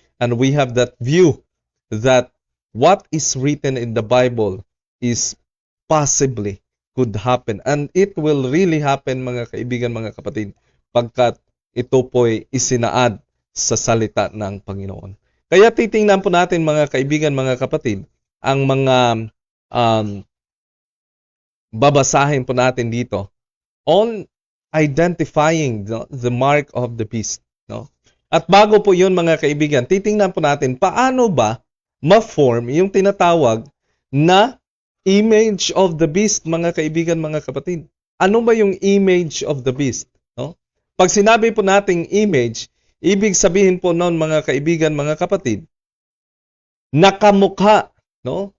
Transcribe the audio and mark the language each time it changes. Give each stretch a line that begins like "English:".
English: And we have that view that what is written in the Bible is possibly could happen. And it will really happen,
Filipino: mga kaibigan, mga kapatid, pagkat ito po'y isinaad sa salita ng Panginoon. Kaya titingnan po natin, mga kaibigan, mga kapatid, ang mga babasahin po natin dito
English: on identifying the mark of the beast.
Filipino: No? At bago po yun, mga kaibigan, titingnan po natin paano ba ma-form yung tinatawag na image of the beast, mga kaibigan, mga kapatid. Ano ba yung image of the beast? No? Pag sinabi po nating image, ibig sabihin po noon, mga kaibigan, mga kapatid, nakamukha, no?